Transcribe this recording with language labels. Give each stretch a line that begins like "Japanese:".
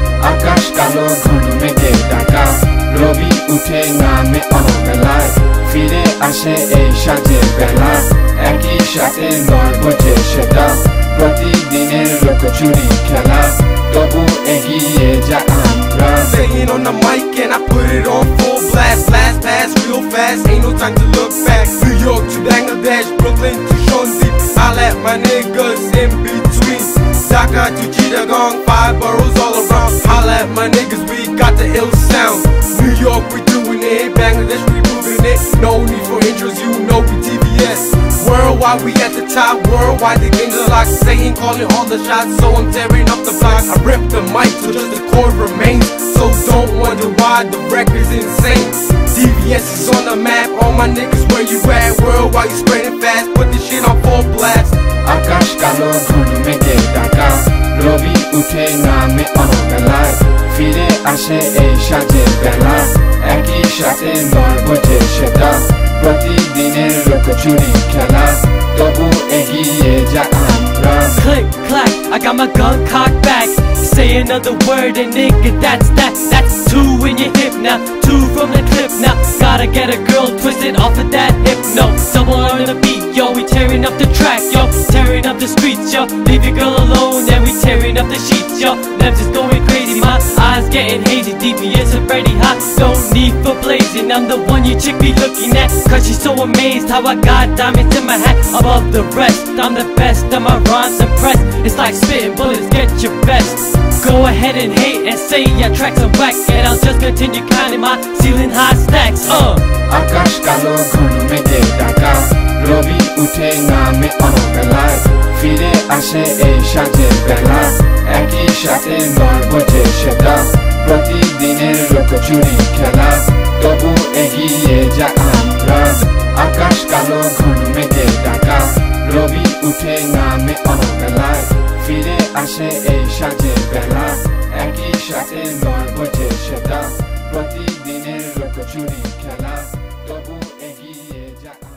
Bangla: আকাশ কালো ঘন মেঘে ঢাকা রবি উঠে নামে অবেলায় ফিরে আসে এই সাজের বেলা একই সাথে নয় বোঝে সেটা প্রতিদিনের লোকচুরি খেলা তবু এগিয়ে যা আমরা
English: Singing on the mic and I put it on full blast Blast past real fast, ain't no time to look back New York to Bangladesh, Brooklyn to Swansea I'll let my niggas in between Dhaka to Chittagong, 5 boroughs all around Holla at my niggas, we got the ill sound New York, we doing it, Bangladesh, we moving it No need for intros, you know we TBS Worldwide, we at the top, worldwide, the game's locked Saying, calling all the shots, so I'm tearing up the block I rip the mic till just the chord remains So don't wonder why the record's insane TBS is on the map, all my niggas, where you at? Worldwide, you spreading fast, put this shit on full blast
Bangla: আকাশ কালো ঘন মেঘে ঢাকা রবি উঠে নামে অবেলায় ফিরে আসে এই সাজের বেলা একই সাথে নয় বোঝে সেটা প্রতিদিনের লোকচুরি খেলা তবু এগিয়ে যা আমরা
English: Click, clack, I got my gun cocked back Say another word and nigga that's that That's 2 in your hip now 2 from the clip now Gotta get a girl twisted off of that hypno Double on the beat, yo, we tearing up the track, yo Tearing up the streets, yo Leave your girl alone and we tearing up the sheets, yo Nems is going crazy, my eyes getting hazy DPS already hot, no need for blazing I'm the one your chick be looking at Cause she's so amazed how I got diamonds in my hat Above the rest, I'm the best, and my rhymes impressed It's like spitting bullets, get your best Go ahead and hate and say your tracks are whack And I'll just continue counting my ceiling high stacks,
Bangla: আকাশ কালো ঘন মেঘে ঢাকা রবি উঠে নামে অবেলায় ফিরে আসে এই সাজের বেলা একই সাথে নয় বোঝে সেটা প্রতিদিনের লুকোচুরি খেলা তবু এগিয়ে যা আমরা আকাশ কালো ঘন মেঘে ঢাকা রবি উঠে নামে অবেলায় ফিরে আসে এই সাজের বেলা একই সাথে নয় বোঝে সেটা প্রতিদিনের লুকোচুরি খেলা তবু এগিয়ে যা